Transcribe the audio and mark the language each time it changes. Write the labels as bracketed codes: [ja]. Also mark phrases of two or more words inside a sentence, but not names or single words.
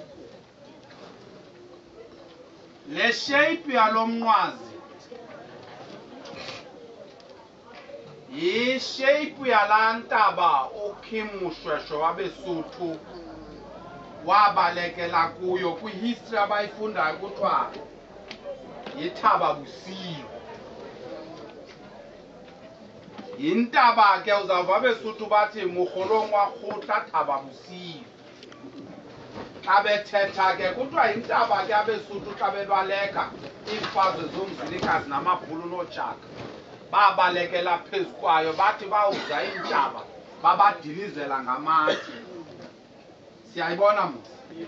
[xh] Le shape yalo mnqwazi yi-shape yalaa ntaba uKim Moshweshwe wabeSuthu wabalekela kuyo kwi-history abayifundayo kuthiwa yithaba busiwo. Yintaba ke uzawuva abeSuthu bathi [st] mokgolong wa kgotla thaba busiwo. [xh] Xa bethetha ke kuthiwa yintaba ke abeSuthu xa bebaleka iimfazwe zomzilikazi namabhulu nootshaka babalekela phezu kwayo, bathi bawuza iintaba babadilizela ngamatye. Siyayibona musi?